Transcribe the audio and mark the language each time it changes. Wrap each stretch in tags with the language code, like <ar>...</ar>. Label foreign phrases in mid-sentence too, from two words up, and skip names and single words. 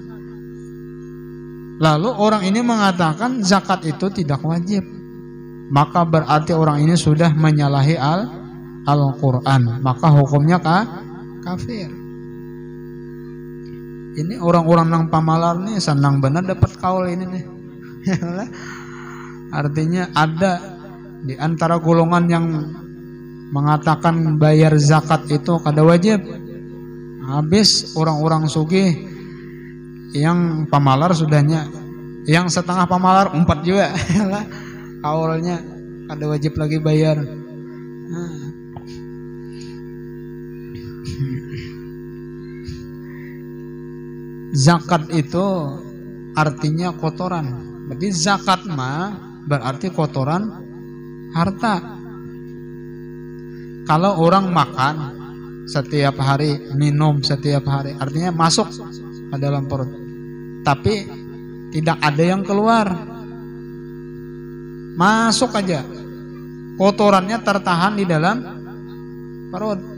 <id>Lalu orang ini mengatakan zakat itu tidak wajib, maka berarti orang ini sudah menyalahi Al-Quran, maka hukumnya kafir.</id> <bjn>Ini orang-orang nang pamalar nih senang benar dapat kaul ini nih.</bjn> <id>Artinya ada di antara golongan yang mengatakan bayar zakat itu kada wajib.</id> <bjn>Habis orang-orang sugih yang pamalar sudahnya, yang setengah pamalar 4 juga. Kaulnya kada wajib lagi bayar.</bjn> <id>Zakat itu artinya kotoran. Berarti zakat mah berarti kotoran harta. Kalau orang makan setiap hari, minum setiap hari, artinya masuk ke dalam perut, tapi tidak ada yang keluar, masuk aja, kotorannya tertahan di dalam perut.</id>